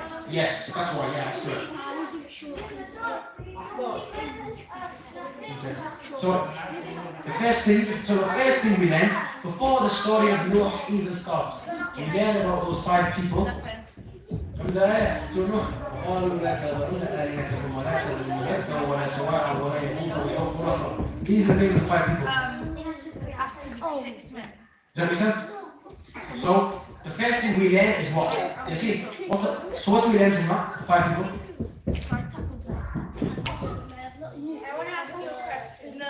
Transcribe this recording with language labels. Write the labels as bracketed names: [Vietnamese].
[English] Yes, that's why, yeah, that's correct. I wasn't sure because So the first thing we learn, before the story of Noah even starts, we learn about those 5 people. From the ayah to Noah. [Arabic] قالوا لا تذرون آلهتكم ولا تذرون ودا ولا سواعا ولا يغوث ويعوق ونسرا. [English] These are the names of 5 people. Does that make sense? So the first thing we learn is what? You see, so what do we learn from that? 5 people? I want to ask you a question.